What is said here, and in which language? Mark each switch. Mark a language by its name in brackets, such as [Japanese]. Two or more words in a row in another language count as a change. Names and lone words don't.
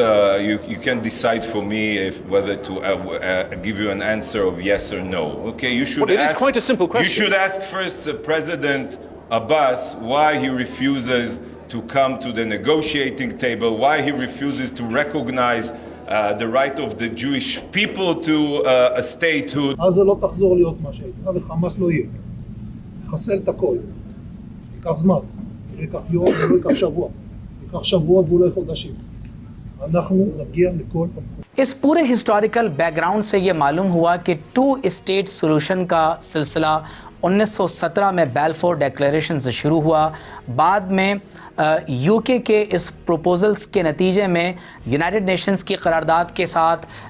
[English] You can't decide for me whether to give you an answer of yes or no. Okay, you should. Well, it is quite a simple question. You should ask first President Abbas why he refuses to come to the negotiating table, why he refuses to recognize the right of the Jewish people to a statehood. [Hebrew] עזה לא תחזור להיות מה שהייתה, וחמאס לא יהיה. חסל את הכל. ייקח זמן. לא ייקח יום, לא ייקח שבוע. ייקח שבועות ואולי חודשים. אנחנו נגיע לכל המקום. [Urdu] اس پورے [English] historical background [Urdu] سے یہ معلوم ہوا کہ [English] 2 state solution [Urdu] کا سلسلہ 1917 میں بیلفور ڈیکلیریشن سے شروع ہوا، بعد میں یو کے اس پروپوزلز کے نتیجے میں یونائٹڈ نیشنز کی قرارداد کے ساتھ